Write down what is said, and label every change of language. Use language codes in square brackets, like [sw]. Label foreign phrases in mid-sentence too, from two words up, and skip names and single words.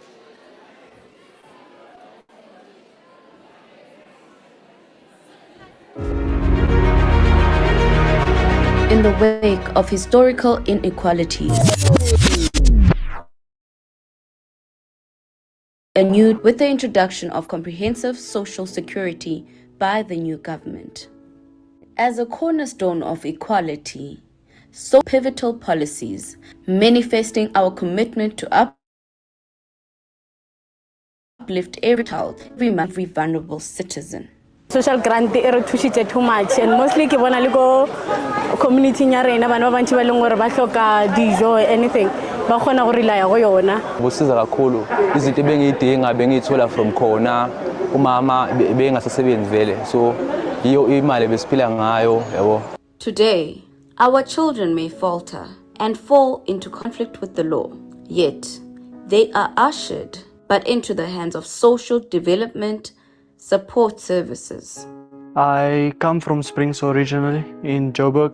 [en] In the wake of historical inequalities, with the introduction of comprehensive social security by the new government. As a cornerstone of equality, so pivotal policies manifesting our commitment to uplift every child, every vulnerable citizen. [tn] Social grant e re thushitse [en] too much [tn] and mostly ke bona le go community nya rena bana ba bantsi ba leng gore ba hloka dijo anything ba khona go rely go yona. [zu] Busiza kakhulu izinto ebengiyidinga bengiyithola [en] from khona [zu] umama bengasasebenzi vele so iyo imali besiphila ngayo yabo. [en] Today, our children may falter and fall into conflict with the law, yet they are ushered but into the hands of social development support services. I come from Springs originally in Joburg.